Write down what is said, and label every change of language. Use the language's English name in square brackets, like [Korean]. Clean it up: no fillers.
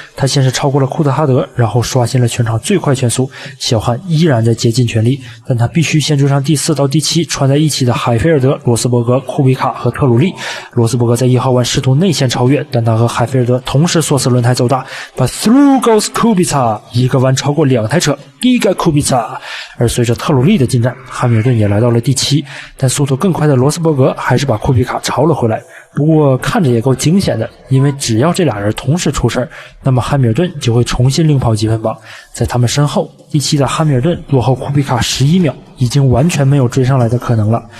[Chinese] 他先是超过了库特哈德，然后刷新了全场最快圈速。小汉依然在竭尽全力，但他必须先追上第4到第7串在一起的海菲尔德、罗斯伯格、库比卡和特鲁利。罗斯伯格在1号弯试图内线超越，但他和海菲尔德同时锁死轮胎走大。 [English] But through goes Kubica， [Chinese] 一个弯超过2台车 Giga Kubica。而随着特鲁利的进站，汉密尔顿也来到了第7，但速度更快的罗斯伯格还是把库比卡超了回来。不过看着也够惊险的，因为只要这俩人同时出事，那么汉密尔顿就会重新领跑积分榜。在他们身后，第7的汉密尔顿落后库比卡11秒，已经完全没有追上来的可能了。